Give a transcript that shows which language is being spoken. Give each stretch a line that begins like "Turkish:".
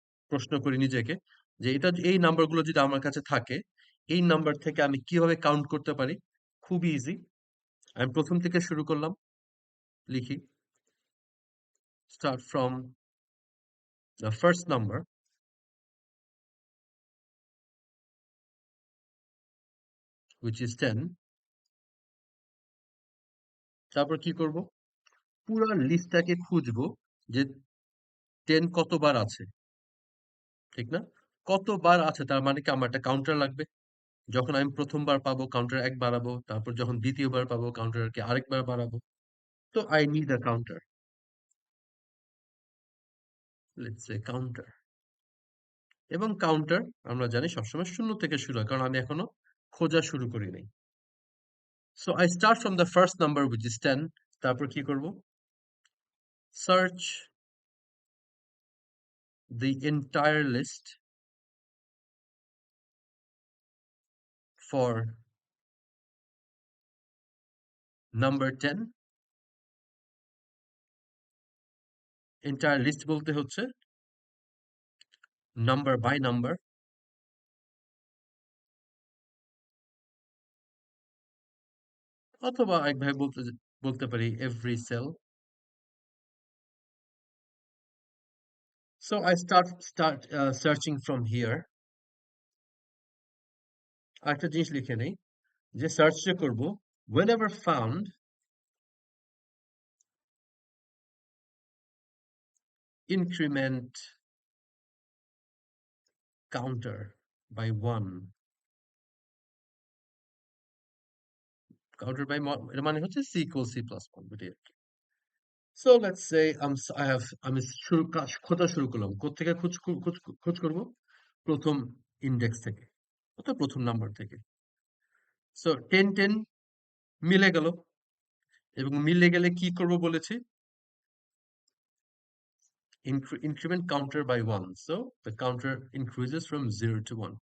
Bangla: প্রশ্ন করি নিজেকে যে এটা এই নাম্বারগুলো যদি আমার কাছে থাকে, এই নাম্বার থেকে আমি কিভাবে কাউন্ট করতে পারি? খুবই ইজি। আমি প্রথম থেকে শুরু করলাম।
English: লিখি start from the first number which is 10.
Bangla: তারপর কি করব? পুরো লিস্টটাকে খুঁজবো যে 10 কতবার আছে, ঠিক না? কতবার আছে তার মানে কি আমার একটা কাউন্টার লাগবে। যখন আমি প্রথমবার পাবো কাউন্টার 1 বাড়াবো, তারপর যখন দ্বিতীয়বার পাবো কাউন্টারকে আরেকবার বাড়াবো।
English: তো I need a counter. Let's say counter.
Bangla: এবং কাউন্টার আমরা জানি সবসময় 0 থেকে শুরু হয় কারণ আমি এখনো খোঁজা শুরু করি নাই।
English: So I start from the first number which is 10.
Bangla: তারপর কি করব?
English: Search the entire list for number 10.
Bangla: Entire list বলতে হচ্ছে number by number অথবা একভাবে বলতে পারি every cell.
English: So I start searching from here.
Bangla: আরেকটা জিনিস লিখে নেই যে সার্চ যে করব
English: whenever found increment counter by 1.
Bangla: Counter by এর মানে হচ্ছে
English: c equals c plus 1
Bangla: বুঝি আর কি। So let's say আমি খোঁজা শুরু করলাম। কোত্থেকে খোঁজ করব? প্রথম ইন্ডেক্স থেকে অর্থাৎ প্রথম নাম্বার থেকে। So 10 10 মিলে গেল এবং মিলে গেলে কি করব বলেছি?
English: Increment counter by 1. So the counter increases from 0 to 1.